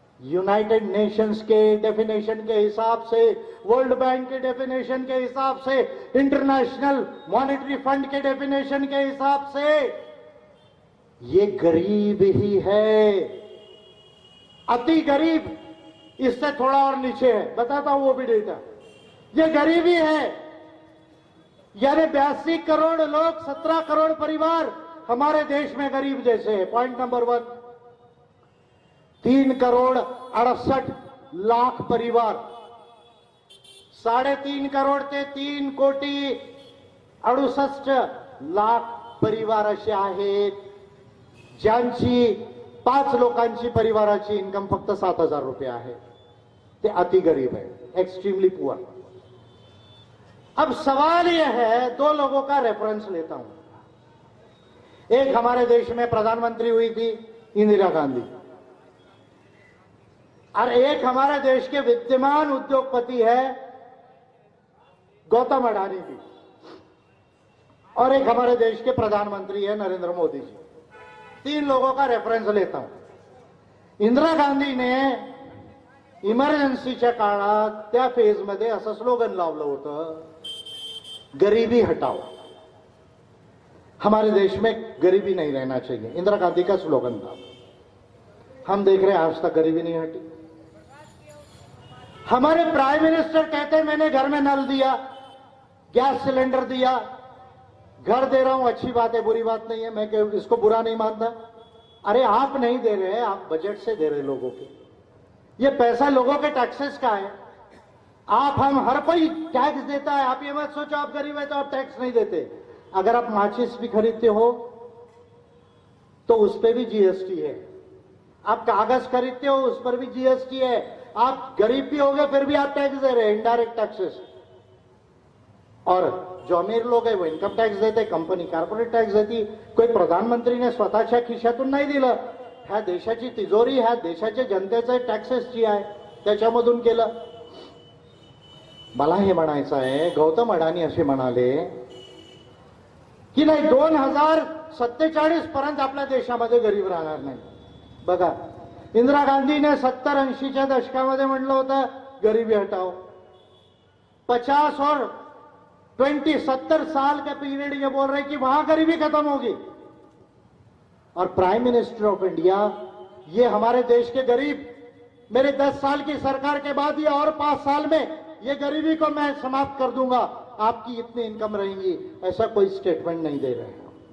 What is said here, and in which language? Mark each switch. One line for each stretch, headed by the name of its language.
Hindi: United Nations के definition के हिसाब से, वर्ल्ड बैंक के डेफिनेशन के हिसाब से, इंटरनेशनल मॉनेटरी फंड के डेफिनेशन के हिसाब से ये गरीब ही है, अति गरीब। इससे थोड़ा और नीचे है, बताता हूं वो भी डेटा। ये गरीबी है, यानी 82 करोड़ लोग, 17 करोड़ परिवार हमारे देश में गरीब जैसे है। पॉइंट नंबर 1, 3 करोड़ 68 लाख परिवार,
Marathi: 3.5 करोड़ ते 3 कोटी 68 लाख परिवार असे आहेत ज्यांची 5 लोकांची परिवाराची इन्कम फक्त 7,000 रुपये आहे।
Hindi: ते अति गरीब है, एक्सट्रीमली पुअर। अब सवाल यह है, 2 लोगों का रेफरेंस लेता हूं। एक हमारे देश में प्रधानमंत्री हुई थी इंदिरा गांधी, और एक हमारे देश के विद्यमान उद्योगपति है गौतम अडानी जी, और एक हमारे देश के प्रधानमंत्री है नरेंद्र मोदी जी। 3 लोगों का रेफरेंस लेता हूं।
Marathi: इंदिरा गांधी ने इमर्जन्सीच्या काळात त्या फेजमध्ये असं स्लोगन लावलं होतं,
Hindi: गरीबी हटाओ। हमारे देश में गरीबी नहीं रहना चाहिए, इंदिरा गांधी का स्लोगन था। हम देख रहे हैं आज तक गरीबी नहीं हटी। हमारे प्राइम मिनिस्टर कहते हैं मैंने घर में नल दिया, गैस सिलेंडर दिया, घर दे रहा हूं, अच्छी बात है, बुरी बात नहीं है, मैं इसको बुरा नहीं मानता। अरे आप नहीं दे रहे हैं, आप बजट से दे रहे लोगों के। ये पैसा लोगों के टैक्सेस का है। आप, हम, हर कोई टैक्स देता है। आप ये मत सोचो आप गरीब है तो आप टैक्स नहीं देते। अगर आप माचिस भी खरीदते हो तो उस पर भी जीएसटी है। आप कागज खरीदते हो उस पर भी जीएसटी है। आप गरीब भी हो गए फिर भी आप टैक्स दे रहे हैं, इनडायरेक्ट टैक्सेस। और जो अमीर लोग है वो इन्कम टॅक्स देते, कंपनी कॉर्पोरेट टॅक्स देती।
Marathi: कोई प्रधानमंत्रीने स्वतःच्या खिशातून नाही दिलं, ह्या देशाची तिजोरी ह्या देशाच्या जनतेचे टॅक्सेस जी आहे त्याच्यामधून केलं। मला हे म्हणायचं आहे, गौतम अडानी असे म्हणाले की नाही 2047 पर्यंत आपल्या देशामध्ये गरीब राहणार नाही। बघा, इंदिरा गांधीने 70-80च्या दशकामध्ये म्हटलं होतं
Hindi: गरीबी हटाओ। 50 और 70 साल के पीरियड ये बोल रहे कि वहां गरीबी खत्म होगी। और प्राइम मिनिस्टर ऑफ इंडिया, ये हमारे देश के गरीब, मेरे 10 साल की सरकार के बाद ये और 5 साल में ये गरीबी को मैं समाप्त कर दूंगा, आपकी इतनी इनकम रहेंगी, ऐसा कोई स्टेटमेंट नहीं दे रहे हैं।